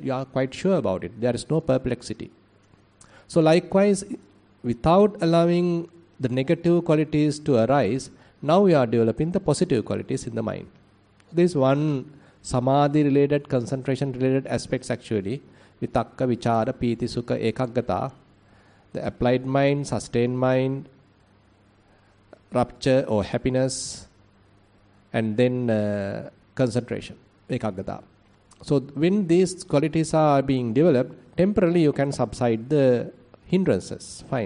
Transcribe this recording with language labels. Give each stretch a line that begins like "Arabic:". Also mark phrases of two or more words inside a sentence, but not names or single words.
English: You are quite sure about it. There is no perplexity. So likewise, without allowing the negative qualities to arise, now we are developing the positive qualities in the mind. This is one samadhi related, concentration related aspects actually.
Pali: Vitakka, vichara, piti, sukha, ekaggata.
English: The applied mind, sustained mind, rapture or happiness, and then concentration, ekaggata. So when these qualities are being developed, temporarily you can subside the hindrances, fine.